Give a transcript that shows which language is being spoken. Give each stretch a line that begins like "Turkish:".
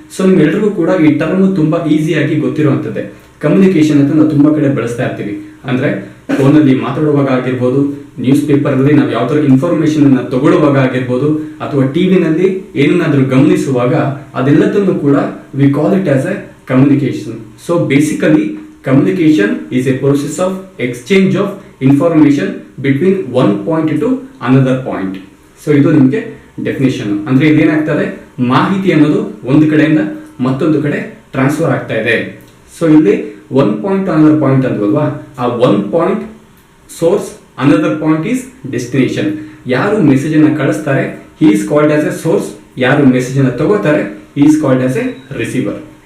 Kannada: So ನಿಮ್ಮೆಲ್ಲರಿಗೂ ಕೂಡ ಈ ಟರ್ಮು ತುಂಬ ಈಸಿಯಾಗಿ ಗೊತ್ತಿರುವಂಥದ್ದೇ. ಕಮ್ಯುನಿಕೇಷನ್ ಅಂತ ನಾವು ತುಂಬ ಕಡೆ ಬಳಸ್ತಾ ಇರ್ತೀವಿ. ಅಂದರೆ ಫೋನಲ್ಲಿ ಮಾತಾಡುವಾಗ ಆಗಿರ್ಬೋದು, ನ್ಯೂಸ್ ಪೇಪರಲ್ಲಿ ನಾವು ಯಾವ ಥರ ಇನ್ಫಾರ್ಮೇಷನನ್ನು ತಗೊಳ್ಳುವಾಗ ಆಗಿರ್ಬೋದು, ಅಥವಾ ಟಿವಿನಲ್ಲಿ ಏನನ್ನಾದರೂ ಗಮನಿಸುವಾಗ, ಅದೆಲ್ಲದನ್ನು ಕೂಡ
English: We call it as a communication. So basically communication is a process of exchange of information between one point to another point.
Kannada: So ಇದು ನಿಮಗೆ ಡೆಫಿನೇಷನ್. ಅಂದರೆ ಇದೇನಾಗ್ತದೆ, ಮಾಹಿತಿ ಅನ್ನೋದು ಒಂದು ಕಡೆಯಿಂದ ಮತ್ತೊಂದು ಕಡೆ ಟ್ರಾನ್ಸ್ಫರ್ ಆಗ್ತಾ ಇದೆ.
English: So ಇಲ್ಲಿ one point another point ಅಂದ್ವಲ್ವಾ, ಆ one point source, another point is destination.
Kannada: ಯಾರು ಮೆಸೇಜನ್ನು ಕಳಿಸ್ತಾರೆ
English: he is called as a source,
Kannada: ಯಾರು ಮೆಸೇಜನ್ನು ತಗೋತಾರೆ
English: He is called as a receiver.